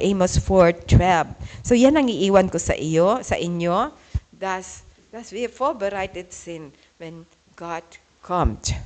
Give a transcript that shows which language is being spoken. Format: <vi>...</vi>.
<en>Amos 4:12.</en> <tl>So yan ang iiwan ko sa inyo.</tl> <de>Dass wir vorbereitet sind, wenn Gott kommt.</de>